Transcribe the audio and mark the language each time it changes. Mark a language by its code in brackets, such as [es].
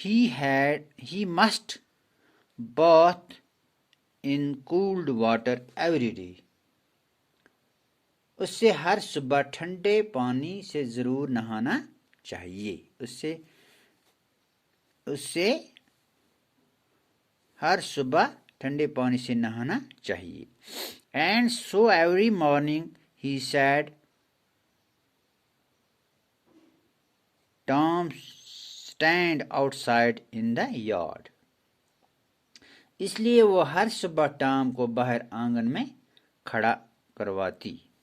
[en] He must bath in cooled water every day. [hi] उससे हर सुबह ठंडे पानी से जरूर नहाना चाहिए. उससे हर सुबह ठंडे पानी से नहाना चाहिए. [en] And so every morning he said, Tom, stand outside in the yard. [hi] इसलिए वो हर सुबह टॉम को बाहर आंगन में खड़ा करवाती.